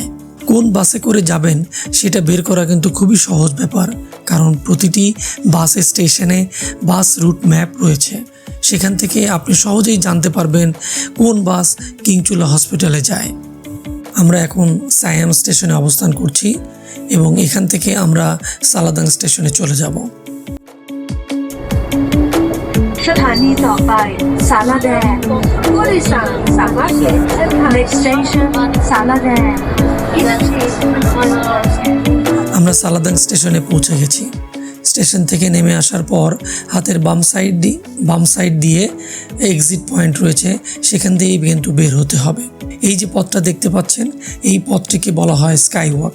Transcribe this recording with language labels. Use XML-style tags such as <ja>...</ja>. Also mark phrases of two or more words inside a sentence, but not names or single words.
<bn>কোন বাসে করে যাবেন সেটা বের করা কিন্তু খুবই সহজ ব্যাপার, কারণ প্রতিটি বাস স্টেশনে</bn> <en>bus route map</en> <bn>রয়েছে। সেখান থেকে আপনি সহজেই জানতে পারবেন কোন বাস কিং চুলা হসপিটালে যায়। আমরা এখন সায়াম স্টেশনে অবস্থান করছি এবং এখান থেকে আমরা সালাদাং স্টেশনে চলে যাব।</bn> <th>สถานีต่อไปสาลาแดงผู้โดยสารสามารถเปลี่ยนเส้นทาง</th> <en>Next station</en> <th>สาลาแดง</th> <bn>আমরা সালাদাং স্টেশনে পৌঁছে গেছি। স্টেশন থেকে নেমে আসার পর হাতের বাম সাইড দিয়ে</bn> <en>exit point</en> <bn>রয়েছে, সেখান দিয়েই কিন্তু বের হতে হবে। এই যে পথটা দেখতে পাচ্ছেন, এই পথটিকে বলা হয় স্কাই ওয়াক।</bn>